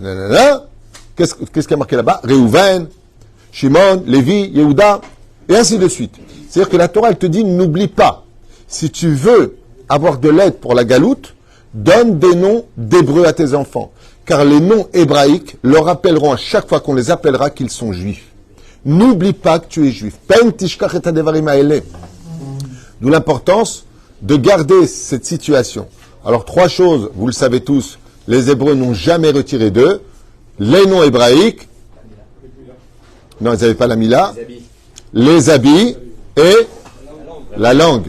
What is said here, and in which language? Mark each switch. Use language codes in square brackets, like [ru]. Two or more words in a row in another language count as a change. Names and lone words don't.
[fr] Qu'est-ce qui a marqué là-bas? Réhouven, Shimon, Lévi, Yehuda, et ainsi de suite. C'est-à-dire que la Torah, elle te dit, n'oublie pas, si tu veux avoir de l'aide pour la galoute, donne des noms d'hébreux à tes enfants. Car les noms hébraïques leur rappelleront à chaque fois qu'on les appellera qu'ils sont juifs. N'oublie pas que tu es juif. [he] פן תשכח את הדברים האלה. [fr] D'où l'importance de garder cette situation. Alors, trois choses, vous le savez tous, les Hébreux n'ont jamais retiré d'eux. Les noms hébraïques, non, ils n'avaient pas la mila, les habits et la langue.